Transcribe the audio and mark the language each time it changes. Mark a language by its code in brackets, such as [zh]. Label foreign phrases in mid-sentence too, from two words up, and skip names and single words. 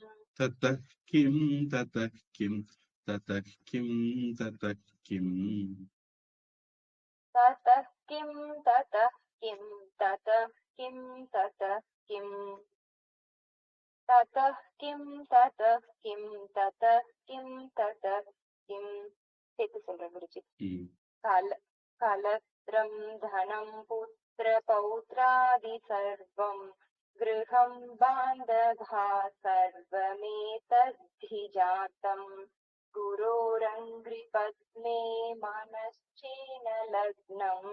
[sa] ततः किं ततः किं ततः किं ततः किं. ततः किं ततः किं ततः किं ततः किं. ततः किं ततः किं ततः किं ततः किं. [ta] சேர்த்து சொல்றேன் குருஜி. [sa] कलत्रं धनं पुत्रपौत्रादि सर्वं गृहं बान्धवा सर्वमेतद्धि जातम्. गुरोरङ्घ्रिपद्मे मनश्चेन लग्नम्.